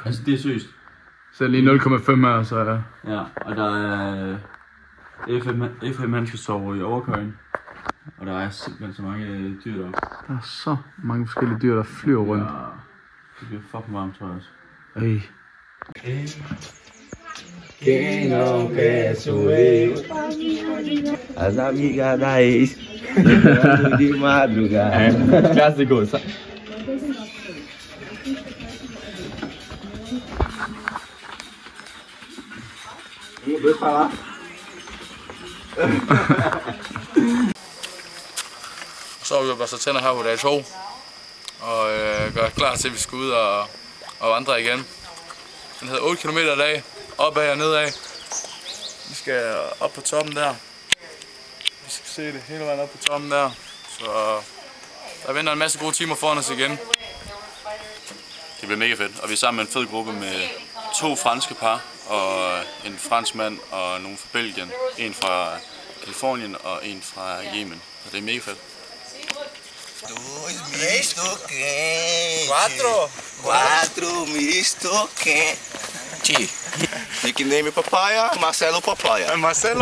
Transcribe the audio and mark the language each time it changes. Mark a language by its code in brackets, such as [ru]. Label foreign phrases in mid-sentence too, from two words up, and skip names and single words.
[da] Altså det er seriøst. Sætter lige 0,5 her, så ja. Ja, og der er... FM han skal sove i overkøjen. Og der er simpelthen så mange dyr deroppe. Der er så mange forskellige dyr, der flyver rundt. Ja, det bliver fucking varmt, tror jeg også. Ej. [pt] Quem não quer sou eu. As amigas da ex, de madrugada. [da] Clásico, så. [pt] Deixa eu falar. [da] Så har vi jo børstet tænder her på dag 2. Og gør klar til, at vi skal ud og vandre igen. Den hedder 8 km i dag. Opad og nedad. Vi skal op på toppen der. Vi skal se det hele vejen op på toppen der. Så der venter en masse gode timer foran os igen. Det bliver mega fedt, og vi er sammen med en fed gruppe med 2 franske par, og en fransk mand og nogle fra Belgien. En fra Kalifornien og en fra Yemen. Så det er mega fedt. [pt] 2 misto quente. 4 misto quente. Nickname Papaya, Marcelo Papaya. Marcelo?